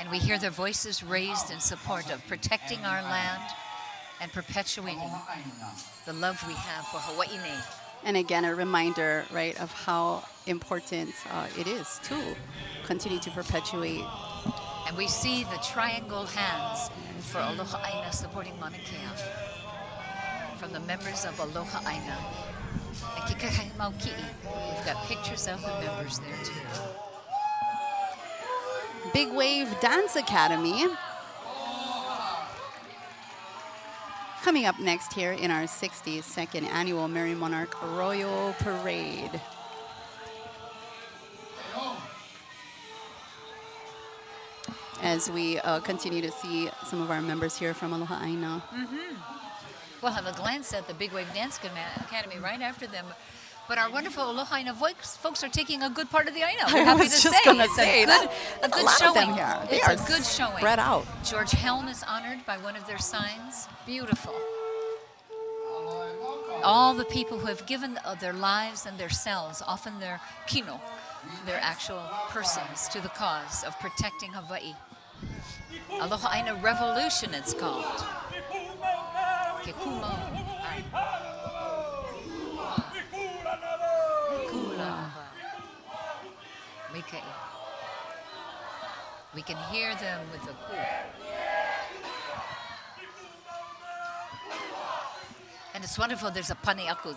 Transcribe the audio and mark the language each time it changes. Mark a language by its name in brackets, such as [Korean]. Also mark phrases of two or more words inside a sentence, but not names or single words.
[English] And we hear their voices raised in support of protecting our land and perpetuating the love we have for Hawaii. And again, a reminder, right, of how important it is to continue to perpetuate. And we see the triangle hands for Aloha ʻāina supporting Mauna Kea from the members of Aloha ʻāina. And Kikahi Mauki'i, we've got pictures of the members there too. Big Wave Dance Academy. Coming up next here in our 62nd annual Merrie Monarch Royal Parade. As we continue to see some of our members here from Aloha ʻāina. We'll have a glance at the Big Wave Dance Academy right after them. But our wonderful Aloha ʻāina folks are taking a good part of the ʻāina. We're happy to say. It's a good showing. They It's are a good showing. spread out. George Helm is honored by one of their signs. Beautiful. All the people who have given their lives and their selves, often their kino, their actual persons, to the cause of protecting Hawaii. Aloha ʻāina Revolution, it's called. [Hawaiian] Ke kumo. [English] We can hear them with the ku. And it's wonderful, there's a paneaku.